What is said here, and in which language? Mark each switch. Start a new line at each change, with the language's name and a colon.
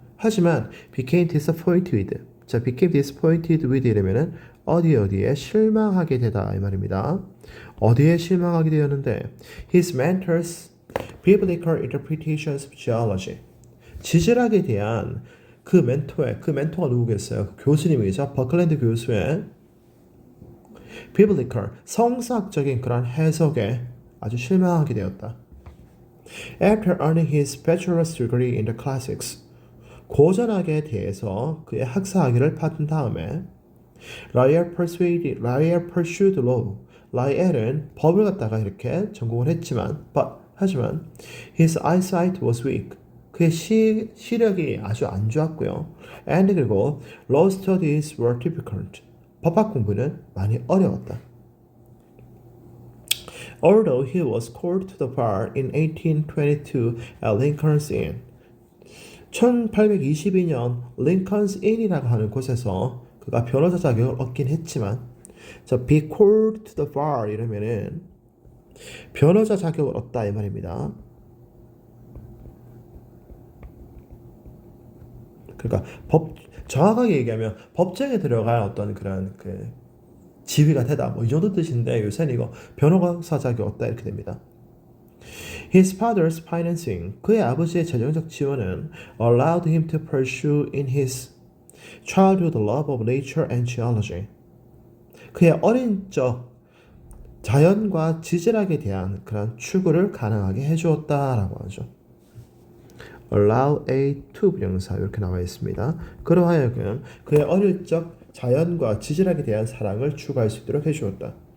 English: 하지만 became disappointed.
Korean: 자,
English: became disappointed with
Korean: 이러면은 어디에 실망하게 되다 이 말입니다. 어디에 실망하게 되었는데
English: his mentors' biblical interpretations of geology.
Korean: 지질학에 대한 그 멘토가 누구겠어요? 그 교수님이죠. 버클랜드 교수의 biblical, 성사학적인 그런 해석에 아주 실망하게 되었다.
English: After earning his bachelor's degree in the classics,
Korean: 고전학에 대해서 그의 학사학위를 받은 다음에 라이엘
English: pursued law.
Korean: 라이엘은 법을 갖다가 이렇게 전공을 했지만, 하지만
English: his eyesight was weak.
Korean: 그의 시력이 아주 안 좋았고요.
English: And 그리고 law studies were difficult.
Korean: 법학 공부는 많이 어려웠다.
English: Although he was called to the bar in 1822 at Lincoln's Inn.
Korean: 1822년 링컨스 인이라고 하는 곳에서 그가 변호사 자격을 얻긴 했지만, 자,
English: be called to the bar
Korean: 이러면은 변호사 자격을 얻다 이 말입니다. 그러니까 정확하게 얘기하면 법정에 들어갈 어떤 그런 그 지위가 되다 뭐 이 정도 뜻인데, 요새는 이거 변호사 자격 얻다 이렇게 됩니다.
English: His father's financing,
Korean: 그의 아버지의 재정적 지원은
English: allowed him to pursue in his childhood love of nature and geology.
Korean: 그의 어린 적 자연과 지질학에 대한 그런 추구를 가능하게 해주었다라고 하죠. allow a to 부정사 이렇게 나와 있습니다. 그러하여금 그의 어릴 적 자연과 지질학에 대한 사랑을 추구할 수 있도록 해주었다.